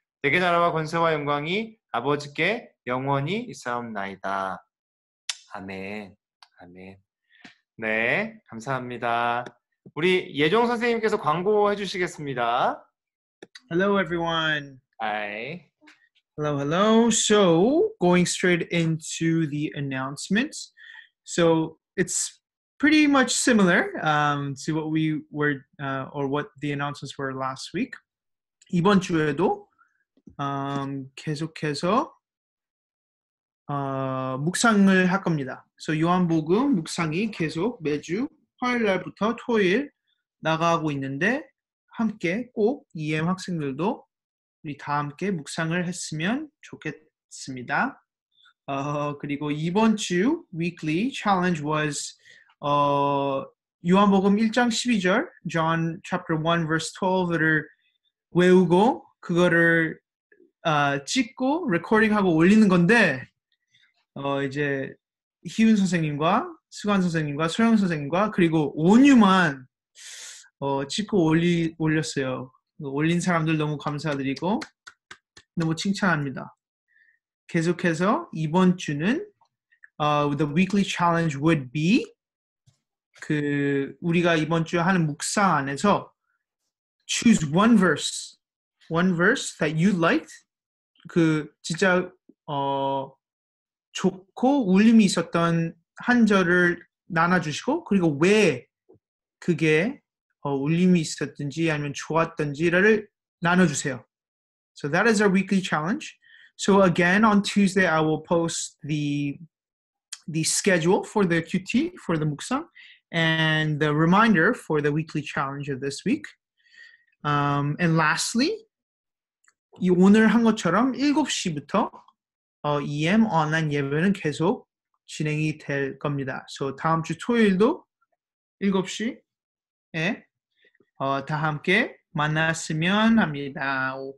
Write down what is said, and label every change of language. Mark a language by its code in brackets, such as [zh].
[ko] 대개 나라와 권세와 영광이 아버지께 영원히 있사옵나이다. 아멘. 아멘. 네, 감사합니다. 우리 예종 선생님께서 광고해 주시겠습니다. [en] Hello, everyone. Hi. Hello, hello. So, going straight into the announcements. So, it's pretty much similar to what we were, or what the announcements were last week. [ko] 이번 주에도 계속해서 묵상을 할 겁니다. So, 요한복음 묵상이 계속 매주 화요일 날부터 토요일 나가고 있는데 함께 꼭 EM 학생들도 우리 다 함께 묵상을 했으면 좋겠습니다. 그리고 이번 주 [en] weekly challenge was [ko] 요한복음 1장 12절 [en] John chapter 1 verse 12 [ko] 를 외우고 그거를 찍고 레코딩하고 올리는 건데 이제 희훈 선생님과 수관 선생님과 소영 선생님과 그리고 온유만 찍고 올렸어요. 올린 사람들 너무 감사드리고 너무 칭찬합니다. 계속해서 이번 주는 [en] the weekly challenge would be [ko] 그 우리가 이번 주에 하는 묵상 안에서 [en] choose one verse that you liked. [ko] 그 진짜 좋고 울림이 있었던 한 절을 나눠주시고 그리고 왜 그게 울림이 있었든지 아니면 좋았던지를 나눠주세요. [en] So that is our weekly challenge. So again, on Tuesday, I will post the schedule for the QT, for the Muksang, and the reminder for the weekly challenge of this week. And lastly, [ko] 오늘 한 것처럼 7시부터 EM 온라인 예배는 계속 진행이 될 겁니다. So 다음 주 토요일도 7시에 다 함께 만났으면 합니다.